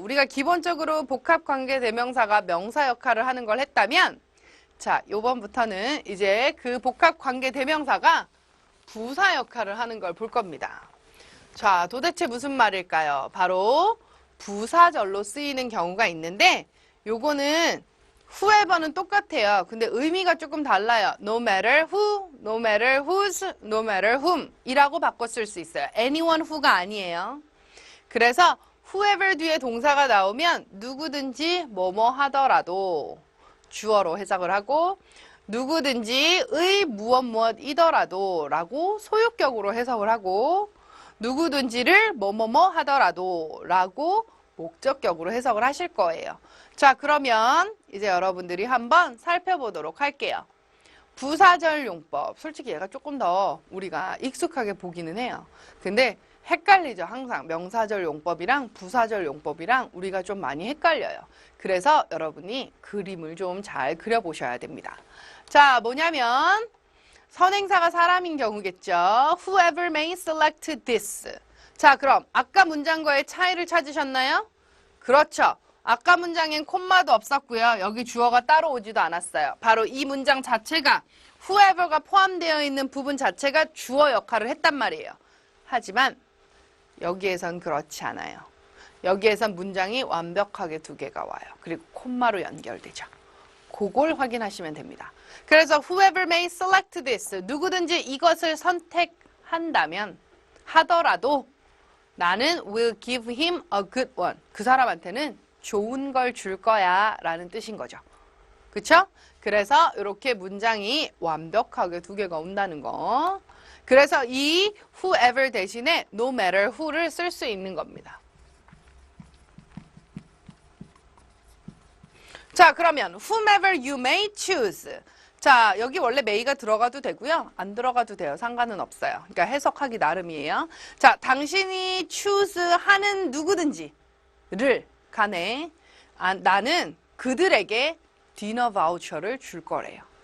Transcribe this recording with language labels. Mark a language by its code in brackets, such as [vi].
[ko] 우리가 기본적으로 복합관계대명사가 명사 역할을 하는 걸 했다면, 자, 요번부터는 이제 그 복합관계대명사가 부사 역할을 하는 걸 볼 겁니다. 자, 도대체 무슨 말일까요? 바로 부사절로 쓰이는 경우가 있는데, 요거는 whoever는 똑같아요. 근데 의미가 조금 달라요. [en] No matter who, no matter whose, no matter whom 이라고 바꿔 쓸 수 있어요. [ko] anyone who가 아니에요. 그래서 whoever 뒤에 동사가 나오면 누구든지 뭐뭐 하더라도 주어로 해석을 하고 누구든지의 무엇 무엇이더라도 라고 소유격으로 해석을 하고 누구든지를 뭐뭐뭐 하더라도 라고 목적격으로 해석을 하실 거예요. 자, 그러면 이제 여러분들이 한번 살펴보도록 할게요. 부사절 용법. 솔직히 얘가 조금 더 우리가 익숙하게 보기는 해요. 근데 헷갈리죠. 항상 명사절 용법이랑 부사절 용법이랑 우리가 좀 많이 헷갈려요. 그래서 여러분이 그림을 좀 잘 그려보셔야 됩니다. 자, 뭐냐면 선행사가 사람인 경우겠죠. [en] Whoever may select this. [ko] 자, 그럼 아까 문장과의 차이를 찾으셨나요? 그렇죠. 아까 문장엔 콤마도 없었고요. 여기 주어가 따로 오지도 않았어요. 바로 이 문장 자체가 whoever가 포함되어 있는 부분 자체가 주어 역할을 했단 말이에요. 하지만 여기에선 그렇지 않아요. 여기에선 문장이 완벽하게 두 개가 와요. 그리고 콤마로 연결되죠. 그걸 확인하시면 됩니다. [en] 그래서 whoever may select this. [ko] 누구든지 이것을 선택한다면 하더라도 나는 [en] will give him a good one. [ko] 그 사람한테는 좋은 걸 줄 거야 라는 뜻인 거죠. 그쵸? 그래서 이렇게 문장이 완벽하게 두 개가 온다는 거. 그래서 이 whoever 대신에 no matter who를 쓸 수 있는 겁니다. [en] 자, 그러면 whomever you may choose. [ko] 자, 여기 원래 may가 들어가도 되고요. 안 들어가도 돼요. 상관은 없어요. 그러니까 해석하기 나름이에요. 자, 당신이 choose 하는 누구든지를 간에 나는 그들에게 디너 바우처를 줄 거래요.